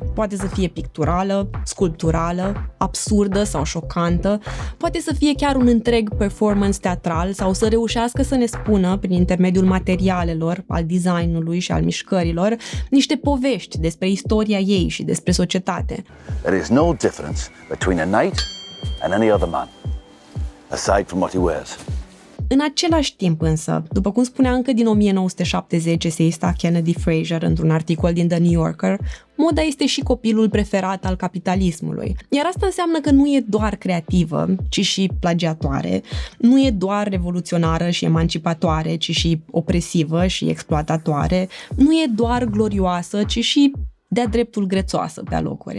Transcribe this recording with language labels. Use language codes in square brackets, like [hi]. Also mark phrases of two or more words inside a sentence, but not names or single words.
[ro] Poate să fie picturală, sculpturală, absurdă sau șocantă, poate să fie chiar un întreg performance teatral sau să reușească să ne spună, prin intermediul materialelor, al designului și al mișcărilor, niște povești despre istoria ei și despre societate. [en] There is no difference between a knight and any other man, aside from what he wears. [ro] În același timp însă, după cum spunea încă din 1970 eseista Kennedy Fraser într-un articol din The New Yorker, moda este și copilul preferat al capitalismului. Iar asta înseamnă că nu e doar creativă, ci și plagiatoare, nu e doar revoluționară și emancipatoare, ci și opresivă și exploatatoare, nu e doar glorioasă, ci și de-a dreptul grețoasă pe alocuri.